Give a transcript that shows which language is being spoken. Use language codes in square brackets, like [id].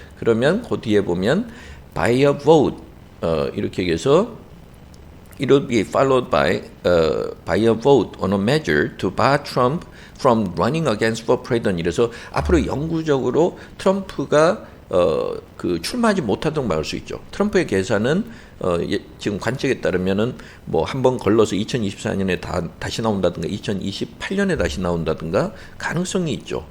[ko] 그러면 그 뒤에 보면 [en] by a vote [ko] 이렇게 해서 [en] It will be followed by a vote on a measure to bar Trump from running against for president. [ko] 이래서 앞으로 영구적으로 트럼프가 그 출마하지 못하도록 막을 수 있죠. 트럼프의 계산은 지금 관측에 따르면은 뭐 한 번 걸러서 2024년에 다시 나온다든가 2028년에 다시 나온다든가 가능성이 있죠.